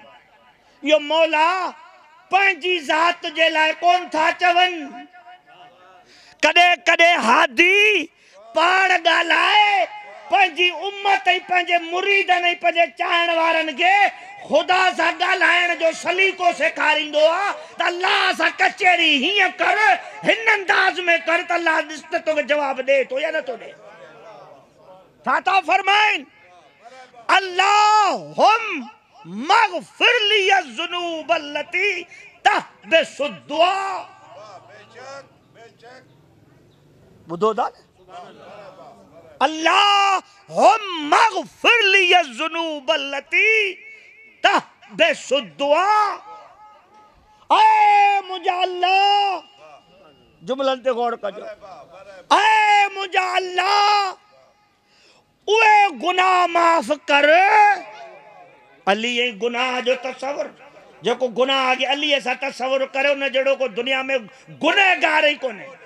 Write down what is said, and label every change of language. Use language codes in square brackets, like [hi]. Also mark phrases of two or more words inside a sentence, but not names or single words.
[sd] यो मौला पंहिंजी ज़ात जे लाइ कोन था चवन, कदे कदे हादी पाण ॻाल्हाए पंहिंजी उम्मत ऐं पंहिंजे मुरीदन ऐं पंहिंजे चाहण वारन के खुदा सां ॻाल्हाइण जो सलीको सेखारींदो आ। त अल्लाह सां कचहरी हीअं कर, हिन अंदाज में कर, त अल्लाह ॾिस त तोखे जवाब ॾे थो या नथो ॾे। छा था फरमाइनि, [ar] اللهم اغفر لي الذنوب التي تحبس الدعاء. [sd] ॿुधो था, [ar] اللهم اغفر لي الذنوب التي تحبس الدعاء. [sd] ऐ मुंहिंजा अल्लाह, जुमलन ते गौर कजो, ऐ मुंहिंजा अल्लाह उहे गुनाह माफ़ कर। अली ऐं गुनाह जो तसवर, जेको गुनाह के अली सां तसवर करे उन जड़ो को दुनिया में गुनहगार ही कोने।